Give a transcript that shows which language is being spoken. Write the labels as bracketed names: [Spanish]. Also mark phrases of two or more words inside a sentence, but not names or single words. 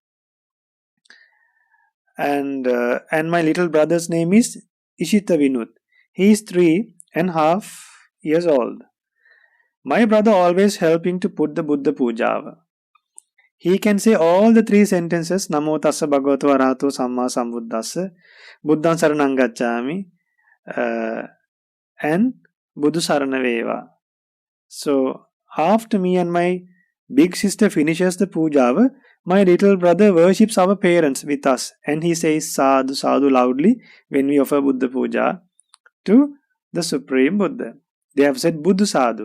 [English] And my little brother's name is Ishita Vinut. He is 3.5 years old. My brother always helping to put the [Sinhala] Buddha Pujava. [English] He can say all the 3 sentences, [Pali] Namo Tassa Bhagavato Arahato Samma Sambuddhassa, Buddhaṃ Saranam Gacchāmi, and Buddhu Sarana Veva. [English] So after me and my big sister finishes the Pujava, my little brother worships our parents with us, and he says [Pali] Sadhu Sadhu [English] loudly when we offer [Pali] Buddha Puja [English] to the Supreme Buddha. They have said [Pali] Buddha Sadhu.